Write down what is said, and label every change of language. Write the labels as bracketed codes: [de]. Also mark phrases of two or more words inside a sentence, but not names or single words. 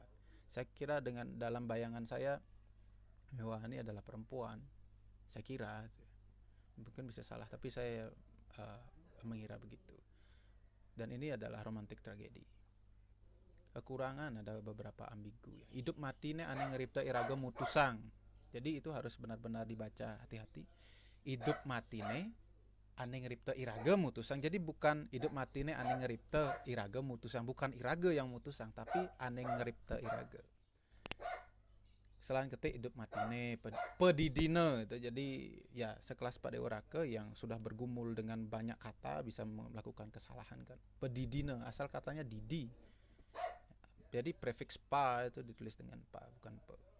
[id] Saya kira dalam bayangan saya Mehwa ini adalah perempuan. Saya kira, mungkin bisa salah, tapi saya mengira begitu. Dan ini adalah romantik tragedi. Kekurangan ada beberapa ambigu ya. [ban] Hidup mati ne ane ngeripta iraga mutusang. [id] Jadi itu harus benar-benar dibaca hati-hati. [ban] Hidup mati ne ane ngeripta iraga mutusang. [id] Jadi bukan [ban] hidup mati ne ane ngeripta iraga mutusang, [id] bukan iraga yang mutusang, tapi [ban] ane ngeripta iraga. [id] Selain ketik [ban] hidup matine pedidine [id] itu, jadi ya sekelas Padeoraka yang sudah bergumul dengan banyak kata bisa melakukan kesalahan kan. Pedidine asal katanya didi, jadi prefix pa itu ditulis dengan pa bukan pe.